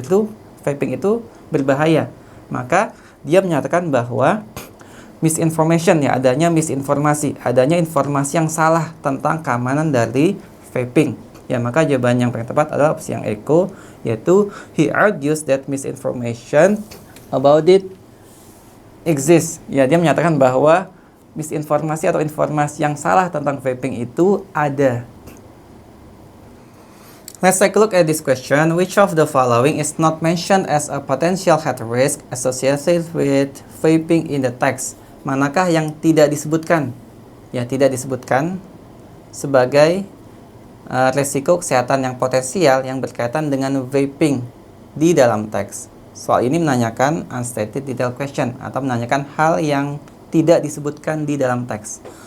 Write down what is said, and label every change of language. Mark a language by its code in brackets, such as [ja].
[id] Justru vaping itu berbahaya. Maka dia menyatakan bahwa misinformation ya, adanya misinformasi, adanya informasi yang salah tentang keamanan dari vaping. Ya, maka jawaban yang paling tepat adalah opsi yang Eko, yaitu [en] he argues that misinformation about it exists. [id] Ya, dia menyatakan bahwa misinformasi atau informasi yang salah tentang vaping itu ada. [en] Let's take a look at this question. Which of the following is not mentioned as a potential health risk associated with vaping in the text? [id] Manakah yang tidak disebutkan? Ya, tidak disebutkan sebagai resiko kesehatan yang potensial yang berkaitan dengan vaping di dalam teks. Soal ini menanyakan unstated detail question atau menanyakan hal yang tidak disebutkan di dalam teks.